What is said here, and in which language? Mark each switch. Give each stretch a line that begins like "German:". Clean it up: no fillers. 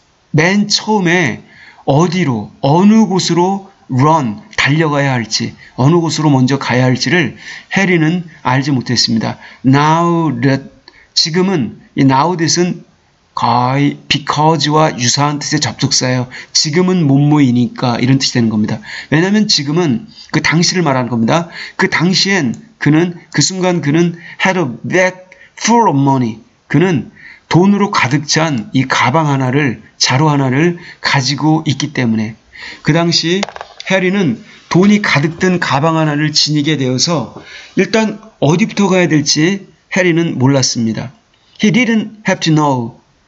Korean: 맨 처음에 어디로, 어느 곳으로 run, 달려가야 할지, 어느 곳으로 먼저 가야 할지를 해리는 알지 못했습니다.
English: Now that,
Korean: 지금은, 이
English: now that
Korean: 은 거의 because와 유사한 뜻의 접속사예요. 지금은 뭐뭐이니까 이런 뜻이 되는 겁니다. 왜냐하면 지금은 그 당시를 말하는 겁니다. 그 당시엔 그 순간 그는
English: had a bag full of money.
Korean: 그는 돈으로 가득 찬 이 가방 하나를, 자루 하나를 가지고 있기 때문에 그 당시 해리는 돈이 가득 든 가방 하나를 지니게 되어서 일단 어디부터 가야 될지 해리는 몰랐습니다.
English: He didn't have to know.